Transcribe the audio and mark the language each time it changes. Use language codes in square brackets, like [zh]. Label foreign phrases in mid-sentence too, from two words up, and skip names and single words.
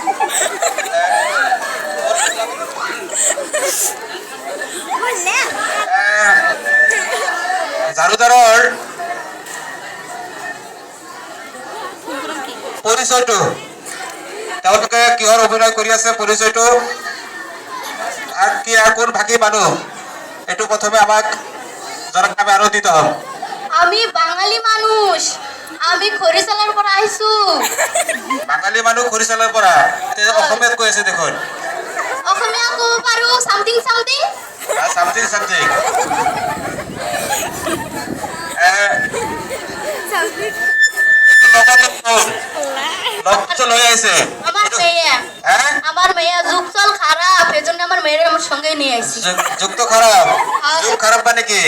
[as] ঝাড়ুদাৰৰ পৰিচয়টো, তেওঁলোকে কিহৰ অভিনয় কৰি আছে, পৰিচয়টো [bn] আর কি আর কোন [as] ভাগী মানুহ, এটু প্রথমে আমাক জনাক নামে আনন্দিত হম। [bn] আমি বাঙালি মানুষ, [as] আমি খৰিচালৰ পৰা আহিছো। বাঙালি মানুহ খৰিচালৰ পৰা, অসমীয়াত কৈ আছে দেখোন। অসমীয়া ক'ব পাৰো [en] something something. something something. [bn] আমার মেয়ে যুগ চল খারাপ, এজন্য আমার মেয়ের আমার সঙ্গে নিয়ে আসি। যুগ তো খারাপ, যুগ খারাপ মানে কি?